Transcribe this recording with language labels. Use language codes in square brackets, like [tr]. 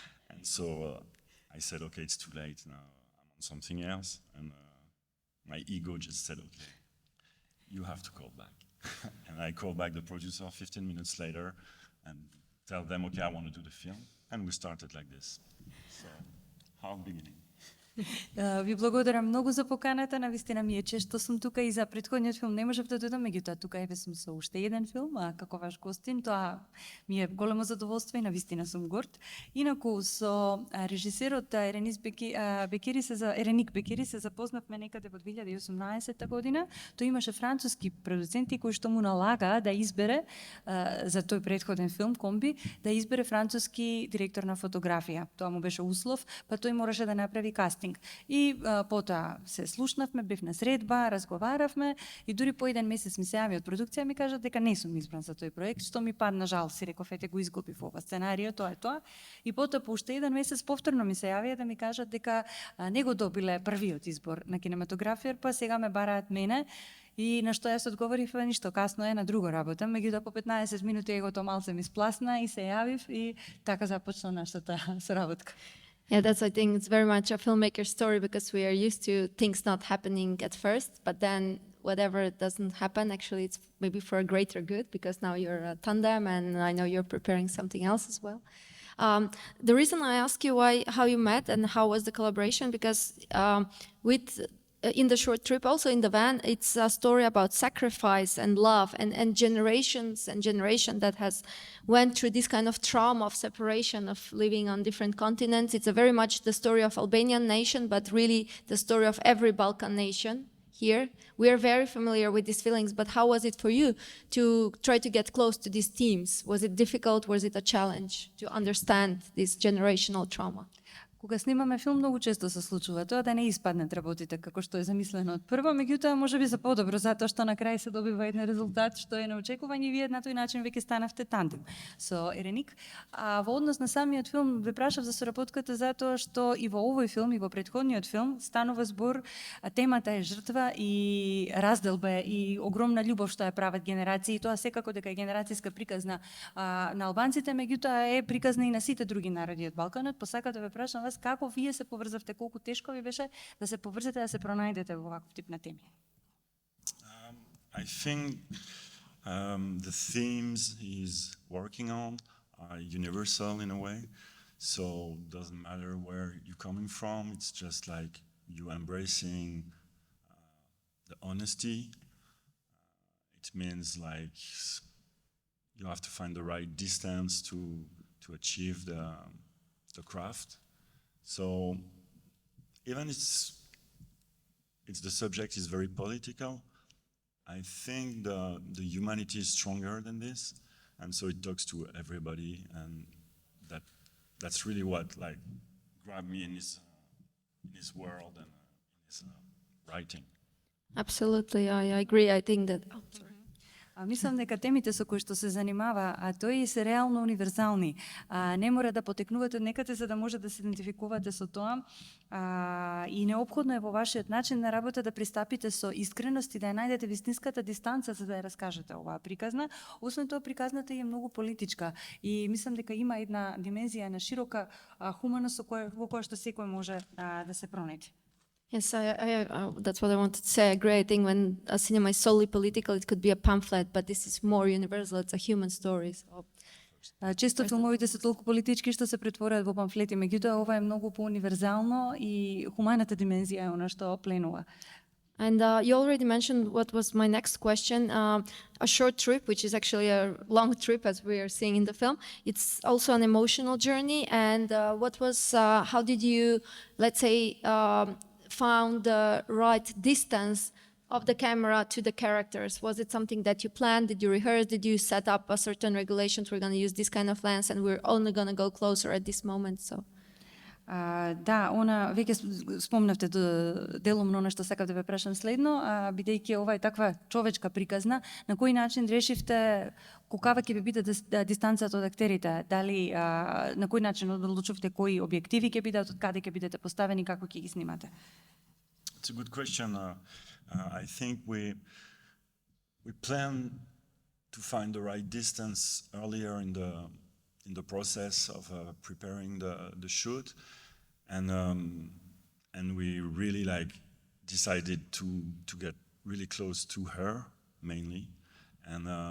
[en] And so I said, okay, it's too late now. I'm on something else. And my ego just said, okay, you have to call back. And I called back the producer 15 minutes later and tell them, okay, I want to do the film. And we started like this. So, how beginning? [mk] Ви благодарам многу за поканата, навистина ми е чест што сум тука и за претходниот филм не можев да дојдам, меѓутоа тука еве сум со уште еден филм, како ваш гостин, тоа ми е големо задоволство и навистина сум горд. Инаку со режисерот Ереник Бекири се запознавме некаде во 2018 година. Тој имаше француски продуценти кои што му налага да избере за тој претходен филм Комби, да избере француски директор на фотографија. Тоа му беше услов, па тој мораше да направи кастинг. И потоа се слушнавме, бев на средба, разговаравме и дури по еден месец ми се јави од продукција и ми кажат дека не сум избран за тој проект, што ми падна жал, си реков, ете го изгубив ова сценарио, тоа е тоа. И потоа по уште еден месец повторно ми се јавија да ми кажат дека не го добиле првиот избор на кинематографијар, па сега ме бараат мене. И на што јас одговорив, ништо, касно е, на друго работам, меѓутоа по 15 минути егото малце ми спласна и се јавив и така започна нашата соработка. [en] Yeah, I think it's very much a filmmaker's story because we are used to things not happening at first, but then whatever doesn't happen, actually it's maybe for a greater good because now you're a tandem and I know you're preparing something else as well. The reason I ask you how you met and how was the collaboration, because in the short trip, also in the van, it's a story about sacrifice and love and generations and generation that has went through this kind of trauma of separation, of living on different continents. It's a very much the story of Albanian nation, but really the story of every Balkan nation here. We are very familiar with these feelings, but how was it for you to try to get close to these themes? Was it difficult? Was it a challenge to understand this generational trauma? [mk] Кога снимаме филм, многу често се случува тоа да не испаднат работите како што е замислено од прво, меѓутоа можеби за подобро, затоа што на крај се добива еден резултат што е на очекување и вие на тој начин веќе станавте тандем со Ереник. А во однос на самиот филм ве прашав за соработката затоа што и во овој филм и во претходниот филм станува збор, темата е жртва и разделба и огромна љубов што ја прават генерации, и тоа секако дека е генерацијска приказна на албанците, меѓутоа е приказна и на сите други народи од Балканот. Посакав да ве прашам вас како вие се поврзавте, колку тешко ви беше да се поврзете, да се пронајдете во ваков тип на теми? [en] I think the themes he's working on are universal in a way, so it doesn't matter where you're coming from, it's just like you embracing the honesty. It means like you have to find the right distance to achieve the craft. So even it's the subject is very political, I think the humanity is stronger than this, and so it talks to everybody, and that's really what like grabbed me in his world and in his writing. Absolutely, I agree. I think that. Oh, sorry. [mk] Мислам дека темите со кои што се занимава тој се реално универзални. Не мора да потекнувате од некаде за да може да се идентификувате со тоа. И неопходно е во вашиот начин на работа да пристапите со искреност и да ја најдете вистинската дистанца за да ја раскажете оваа приказна. Освен тоа, приказната е многу политичка и мислам дека има една димензија на широка хуманост во која што секој може да се пронајде. [en] Yes, that's what I wanted to say. I agree. I think when a cinema is solely political, it could be a pamphlet, but this is more universal. It's a human story. So. [mk] Често филмовите се толку политички што се претворуваат во памфлети, меѓутоа ова е многу поуниверзално и хуманата димензија е она што пленува. [en] And you already mentioned what was my next question, a short trip, which is actually a long trip as we are seeing in the film. It's also an emotional journey. And how did you, let's say, found the right distance of the camera to the characters? Was it something that you planned? Did you rehearse? Did you set up a certain regulations? We're going to use this kind of lens and we're only going to go closer at this moment. So. [mk] Да, она веќе спомнавте делумно она што сакав да ве прашам следно, бидејќи ова е таква човечка приказна, на кој начин решивте каква ќе биде дистанцата од актерите? Дали на кој начин одлучувате кои објективи ќе бидат, од каде ќе бидете поставени, како ќе ги снимате? [en] It's a good question. I think we plan to find the right distance earlier in the process of preparing the shoot, and we really decided to get really close to her mainly, and